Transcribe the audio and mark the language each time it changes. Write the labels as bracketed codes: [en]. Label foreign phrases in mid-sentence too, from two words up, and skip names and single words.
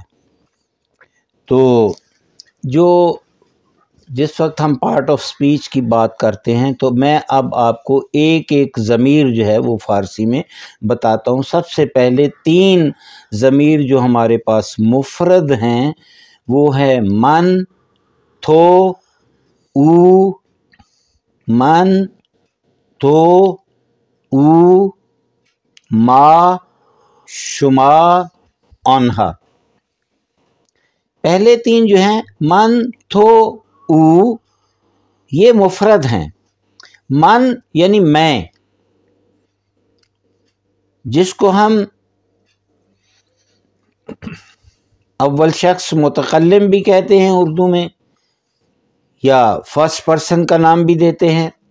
[ur] تو جو جس وقت ہم [en] part of speech [ur] کی بات کرتے ہیں تو میں اب آپ کو ایک ایک ضمیر جو ہے وہ فارسی میں بتاتا ہوں. سب سے پہلے 3 ضمیر جو ہمارے پاس مفرد ہیں وہ ہے [fa] من، تھو، او. من، تو، او، ما، شما، آنہا. [ur] پہلے 3 جو ہیں [fa] من، تھو، او، [ur] یہ مفرد ہیں. من یعنی میں، جس کو ہم اول شخص متکلم بھی کہتے ہیں اردو میں، یا [en] first person [ur] کا نام بھی دیتے ہیں.